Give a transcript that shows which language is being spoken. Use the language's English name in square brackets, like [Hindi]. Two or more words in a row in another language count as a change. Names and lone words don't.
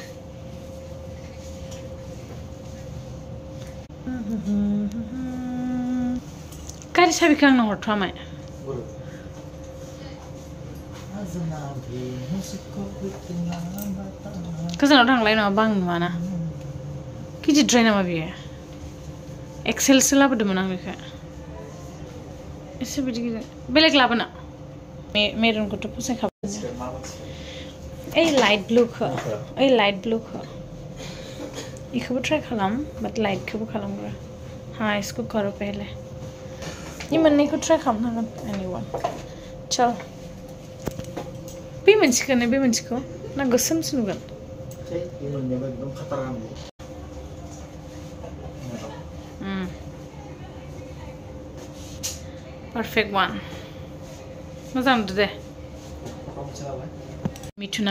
[Bodo] गारि साबिखौ आंनो हरथ'वामाय गोजानाव थांलाय नङा बां नुवाना गिदिरद्राय नामा बेयो एक्सेलसो लाबोदोंमोन आं बेखौ एसे बिदि गिदिर बेलेग लाबोना मेरुनखौथ' फसायखाबाय ओइ लाइट ब्लुखौ इखौबो ट्राइ खालाम बाट लाइटखौबो खालामग्रा [Hindi] हाँ इसको करो पहले ये [Bodo] मोननैखौ ट्राइ खालामनांगोन एनीवन चल बे मोनसेखौ ना गोसोमसो नुगोन [English] perfect one [Bodo] मोजां नुदों दे मिथुना